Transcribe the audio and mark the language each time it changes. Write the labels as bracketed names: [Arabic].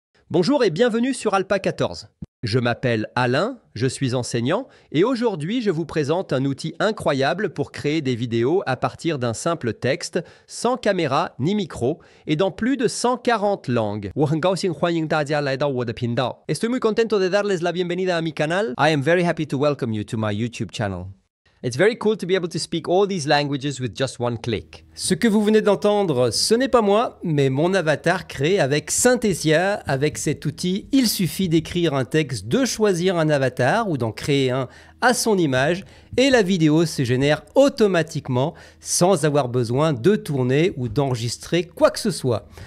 [French] Bonjour et bienvenue sur Alpa 14. Je m'appelle Alain, je suis enseignant et aujourd'hui je vous présente un outil incroyable pour créer des vidéos à partir d'un simple texte, sans caméra ni micro et dans plus de 140 langues. [Chinese] 我很高兴欢迎大家来到我的频道. [Spanish] Estoy muy contento de darles la bienvenida a mi canal. [English] I am very happy to welcome you to my YouTube channel. It's very cool to be able to speak all these languages with just one click. [French] Ce que vous venez d'entendre, ce n'est pas moi, mais mon avatar créé avec Synthesia. Avec cet outil, il suffit d'écrire un texte, de choisir un avatar ou d'en créer un à son image et la vidéo se génère automatiquement sans avoir besoin de tourner ou d'enregistrer quoi que ce soit.